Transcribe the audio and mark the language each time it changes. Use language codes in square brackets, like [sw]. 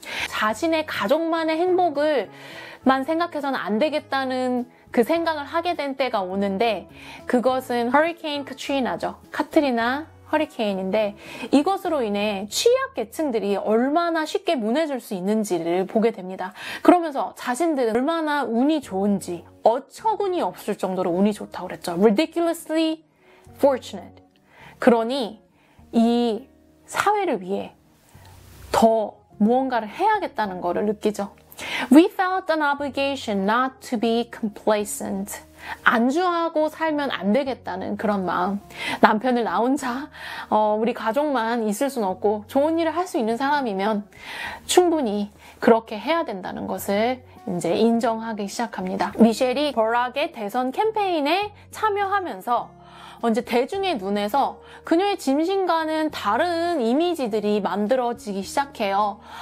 [ko] 자신의 가족만의 행복을만 생각해서는 안 되겠다는 그 생각을 하게 된 때가 오는데 그것은 허리케인 카트리나죠. 카트리나 허리케인인데 이것으로 인해 취약계층들이 얼마나 쉽게 무너질 수 있는지를 보게 됩니다. 그러면서 자신들은 얼마나 운이 좋은지 어처구니 없을 정도로 운이 좋다고 그랬죠. [en] Ridiculously fortunate. [ko] 그러니 이 사회를 위해 더 무언가를 해야겠다는 것을 느끼죠. [en] We felt an obligation not to be complacent. [ko] 안주하고 살면 안 되겠다는 그런 마음. 남편을 나 혼자 우리 가족만 있을 수는 없고 좋은 일을 할 수 있는 사람이면 충분히 그렇게 해야 된다는 것을 이제 인정하기 시작합니다. 미셸이 버락의 대선 캠페인에 참여하면서 이제 대중의 눈에서 그녀의 짐승과는 다른 이미지들이 만들어지기 시작해요.